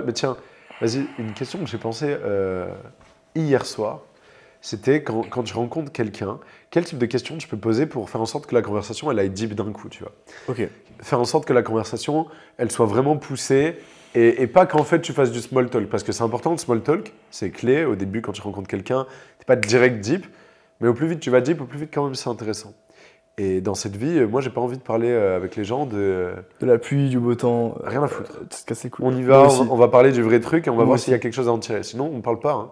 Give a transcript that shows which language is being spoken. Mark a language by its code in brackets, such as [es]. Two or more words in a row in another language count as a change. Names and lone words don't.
[fr] Mais tiens, vas-y, une question que j'ai pensée hier soir, c'était quand tu rencontres quelqu'un, quel type de questions tu peux poser pour faire en sorte que la conversation, elle aille deep d'un coup, tu vois. Ok. Faire en sorte que la conversation, elle soit vraiment poussée et pas qu'en fait tu fasses du [en] small talk. [fr] Parce que c'est important, le [en] small talk, [fr] c'est clé. Au début, quand tu rencontres quelqu'un, t'es pas direct deep. Mais au plus vite tu vas deep, au plus vite quand même c'est intéressant. Et dans cette vie, moi j'ai pas envie de parler avec les gens de la pluie, du beau temps. Rien à foutre. C'est casser cool. On y va, on va parler du vrai truc et on va voir s'il y a quelque chose à en tirer. Sinon on parle pas. Hein.